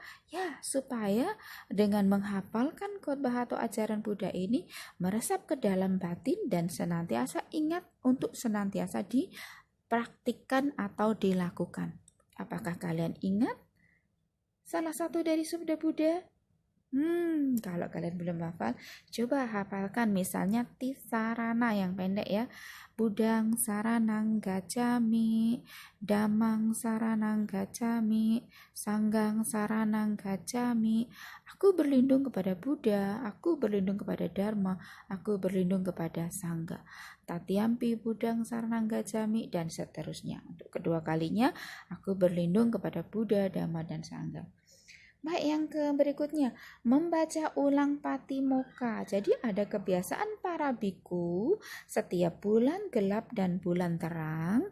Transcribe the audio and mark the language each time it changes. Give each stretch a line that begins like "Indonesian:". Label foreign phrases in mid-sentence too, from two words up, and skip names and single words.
Indonesian: Ya, supaya dengan menghafalkan khotbah atau ajaran Buddha ini meresap ke dalam batin dan senantiasa ingat untuk senantiasa dipraktikkan atau dilakukan. Apakah kalian ingat salah satu dari sabda Buddha? Kalau kalian belum hafal, coba hafalkan misalnya Tisarana yang pendek ya.
Pali: Budang saranang gacami, damang saranang gacami, sanggang saranang gacami.
Indonesian: Aku berlindung kepada Buddha, aku berlindung kepada Dharma, aku berlindung kepada Sangga.
Pali: Tatiampi budang saranang gacami
Indonesian: dan seterusnya. Untuk kedua kalinya, aku berlindung kepada Buddha, Dhamma, dan Sangga. Baik, yang berikutnya, membaca ulang Patimokkha. Jadi ada kebiasaan para biku setiap bulan gelap dan bulan terang.